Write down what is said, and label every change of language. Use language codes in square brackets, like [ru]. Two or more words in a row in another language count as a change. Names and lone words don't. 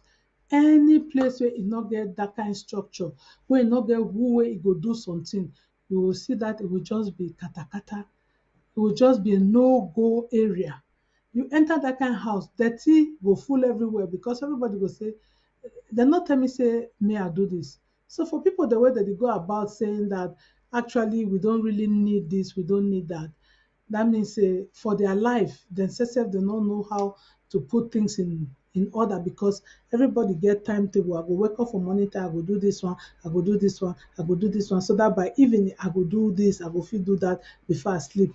[pcm] Any place wey e no get that kind structure, wey e no get who wey e go do something, you go see that it will just be katakata. It will just be a no-go area. You enter that kind house, dirty go full everywhere, because everybody go say, dem no tell me say may I do this. So for people the way that they go about saying that actually we don't really need this, we don't need that, that means say for their life, themselves they don't know how to put things in order, because everybody get timetable. I go wake up for morning time, I go do this one, I go do this one, I go do this one, so that by evening I go do this, I go fit do that before I sleep.